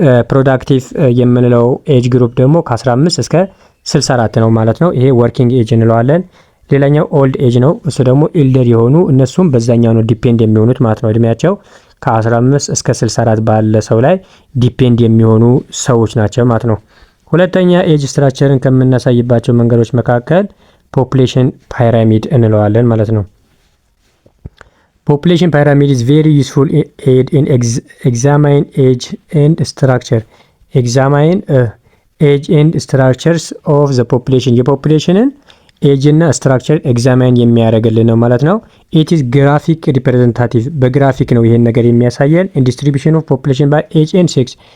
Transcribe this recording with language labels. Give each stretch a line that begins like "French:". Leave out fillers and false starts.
Amharic: ፕሮዳክቲቭ የምንለው ኤጅ ግሩፕ ደግሞ ከ15 እስከ 64 ነው ማለት ነው። ይሄ ወርኪንግ ኤጅ እንለዋለን። ሌላኛው ኦልድ ኤጅ ነው። እሱ ደግሞ ኢልደር የሆኑ እነሱም በዛኛው ነው ዲፔንድ የሚሆኑት ማለት ነው። እድሜያቸው ከ15 እስከ 64 ባለ ሰው ላይ ዲፔንድ የሚሆኑ ሰዎች ናቸው ማለት ነው። ሁለተኛ ኤጅ ስትራክቸርን ከምናሳይባቸው መንገዶች መካከል ፖፑሌሽን ፓይራሚድ እንለዋለን ማለት ነው። ፖፑሌሽን ፓይራሚድ
English: is very useful aid in examine age and structure. examine age and structures of the population.
Amharic: የፖፑሌሽንን ኤጅ እና ስትራክቸር ኤግዛማይን የሚያደርግልን ነው ማለት ነው።
English: it is graphic representative.
Amharic: በግራፊክ ነው ይሄን ነገር የሚያሳየን።
English: in distribution of population by age and sex.